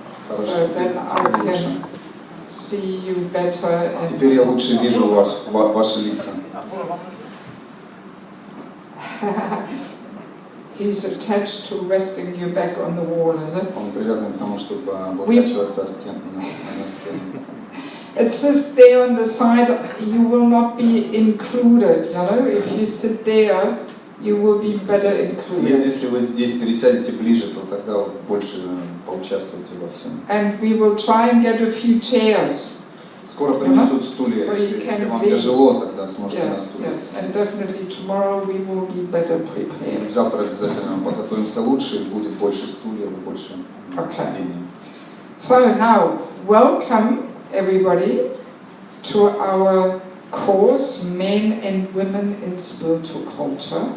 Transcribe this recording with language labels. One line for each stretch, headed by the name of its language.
English: So then I can see you better.
Russian: Теперь я лучше вижу ваши лица.
English: He's attached to resting you back on the wall, is it?
Russian: Он привязан к тому, чтобы облокачиваться о стену, на стену.
English: It says there on the side, you will not be included, you know, if you sit there, you will be better included.
Russian: Если вы здесь пересядете ближе, то тогда вы больше поучаствуете во всем.
English: And we will try and get a few chairs.
Russian: Скоро принесут стулья,
English: So
Russian: если вам тяжело, тогда сможете на стулья.
English: Yes, and definitely tomorrow we will be better prepared.
Russian: Завтра обязательно подготовимся лучше, и будет больше стульев и больше сидений.
English: So now, welcome everybody to our course, Men and Women in Spiritual Culture.